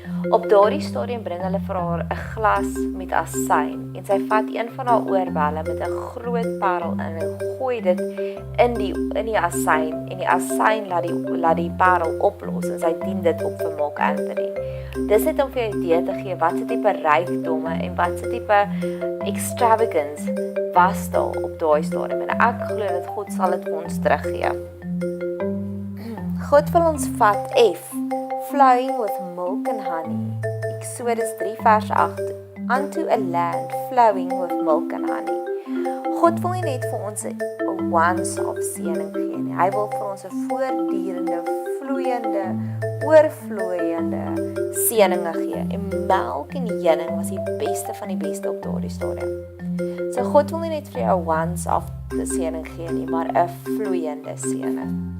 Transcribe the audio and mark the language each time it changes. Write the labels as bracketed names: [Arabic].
[Afrikaans] Op daardie stadium bring hulle vir haar 'n glas met asyn en sy vat een van haar oorbelle met 'n groot parel in en gooi dit in die asyn en die asyn laat die parel oplos en sy dien dit op vir Mark Antony. Dis net om vir 'n idee te gee wat se tipe rykdomme en wat se tipe extravagance was daar op daai stadium en ek glo dat God sal dit vir ons teruggee. God wil ons vat [English] flowing with milk and honey. Exodus 3 vers 8. Unto a land flowing with milk and honey. [Afrikaans] God wil nie net vir ons 'n once-off seëning gee nie. Hy wil vir ons 'n voortdurende, vloeiende, oorvloeiende seëninge gee. En melk en honing was die beste van die beste op daardie stadium. So God wil nie net vir jou 'n once-off seëning gee nie, maar 'n vloeiende seëning.